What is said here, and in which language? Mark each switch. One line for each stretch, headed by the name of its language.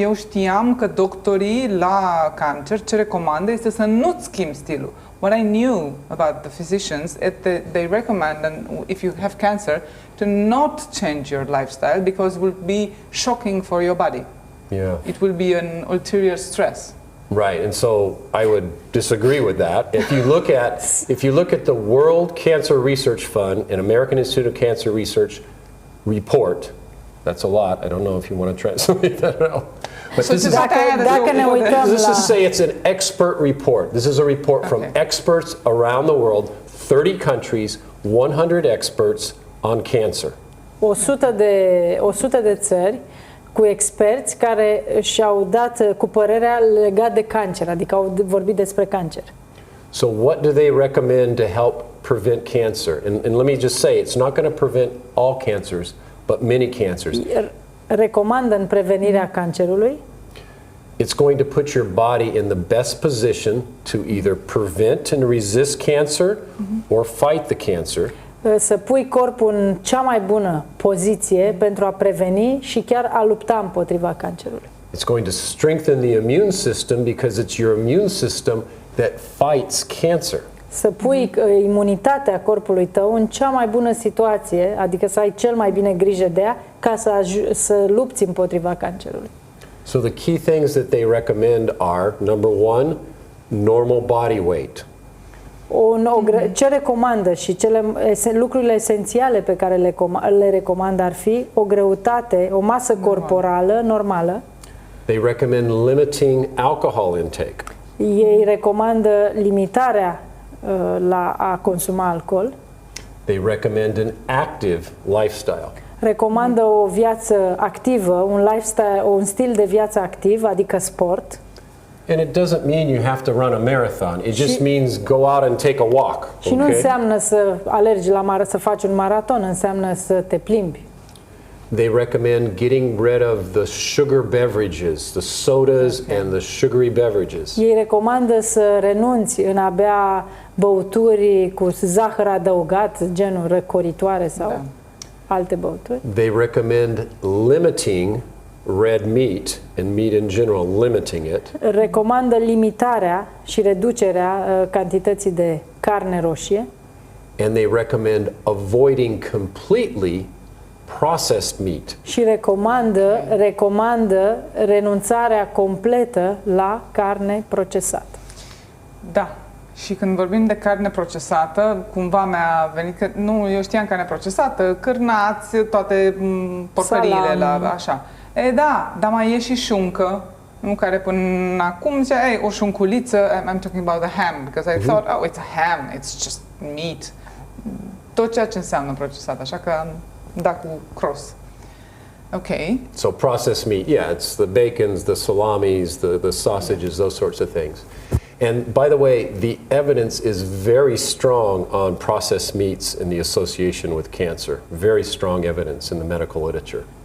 Romanian: Eu știam că doctorii la cancer ce recomandă este să nu-ți schimbi stilul.
English: What I knew about the physicians, they recommend, if you have cancer, to not change your lifestyle because it will be shocking for your body. Yeah. It will be an ulterior stress. Right, and so I would disagree with that. If you look at the World Cancer Research Fund and American Institute of Cancer Research report, That's a lot. I don't know if you want to translate that out. But this is,
Romanian: Dacă ne uităm
English: this is to
Romanian: la...
English: say it's an expert report. This is a report from experts around the world, 30 countries, 100 experts on cancer.
Romanian: 100 de țări cu experți care și-au dat cu părerea legat de cancer, adică au vorbit despre cancer.
English: So what do they recommend to help prevent cancer? And let me just say, it's not going to prevent all cancers, but many cancers.
Romanian: Recomandă în prevenirea cancerului.
English: It's going to put your body in the best position to either prevent and resist cancer or fight the cancer.
Romanian: Să pui corpul în cea mai bună poziție pentru a preveni și chiar a lupta împotriva cancerului.
English: It's going to strengthen the immune system because it's your immune system that fights cancer.
Romanian: Să pui imunitatea corpului tău în cea mai bună situație, adică să ai cel mai bine grijă de ea, ca să lupți împotriva cancerului.
English: So the key things that they recommend are, number one, normal body weight.
Romanian: Ce recomandă și lucrurile esențiale pe care le recomandă ar fi o greutate, o masă corporală normală.
English: They recommend limiting alcohol intake.
Romanian: Ei recomandă limitarea la a consuma alcool.
English: They recommend an active lifestyle.
Romanian: Recomandă o viață activă, un lifestyle, un stil de viață activ, adică sport.
English: And it doesn't mean you have to run a marathon. It just means go out and take a walk.
Romanian: Și nu înseamnă să alergi să faci un maraton, înseamnă să te plimbi.
English: They recommend getting rid of the sugar beverages, the sodas and the sugary beverages.
Romanian: Ei recomandă să renunți în a bea băuturi cu zahăr adăugat, genul răcoritoare sau alte băuturi.
English: They recommend limiting red meat and meat in general, limiting it.
Romanian: Recomandă limitarea și reducerea cantității de carne roșie.
English: And they recommend avoiding completely processed meat. Și recomandă renunțarea completă la carne procesată.
Romanian: Da. Și când vorbim de carne procesată, cumva mi-a venit că, eu știam carne procesată, cârnați, toate porcăriile, așa. Dar mai e și șuncă, care până acum zicea, o șunculiță,
English: I'm talking about the ham, because I thought, it's a ham, it's just meat.
Romanian: Tot ceea ce înseamnă procesat, așa că am dat cu cross.
English: Okay. So processed meat, it's the bacons, the salamis, the sausages, those sorts of things. And by the way, the evidence is very strong on processed meats and the association with cancer. Very strong evidence in the medical literature.